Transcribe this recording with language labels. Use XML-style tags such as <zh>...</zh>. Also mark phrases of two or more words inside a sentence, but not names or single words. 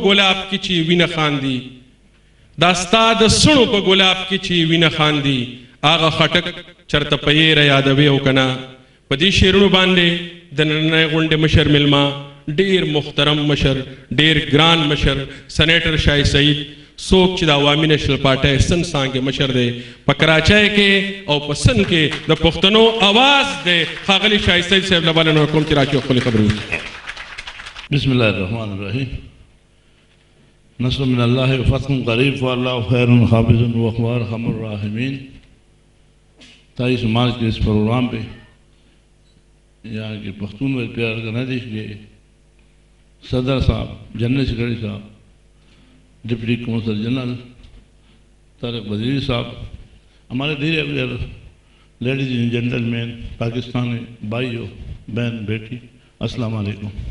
<ps>ګلاب کې چې وینه خاندي دا ستا د سڼو په ګلاب کې چې وینه خاندي هغه خټک چرته په یېره یادوي او که نه په دې شعرونو باندې د نننۍ غونډې مشر ملما ډېر محترم مشر ډېر ګران مشر سنیټر شاه سعید څوک چې د عوامي نیشنل پارټۍ سن څانګې مشر دی په کراچۍ کې او په سن کې د پښتنو آواز دی ښاغلي شاه سعید صاحب له بلنه ورکوم چې راچې خپلې خبرې وکړي.</ps> <ar>بسم الله الرحمن الرحیم. نصر من اللہ فتح قریب واللہ خیر حافظ وهو ارحم الراحمین.</ar> <ur>23 مارچ کے اس پروگرام پہ یہاں کے پختون ویلفیئر آرگنائزیشن کے صدر صاحب جنرل سیکرٹری صاحب</ur> <en>deputy consul general</en> <ur>طارق وزیر صاحب ہمارے دیگر</ur> <en>ladies and gentlemen</en> <ur>پاکستانی بھائیوں بہن بیٹی السلام علیکم.</ur>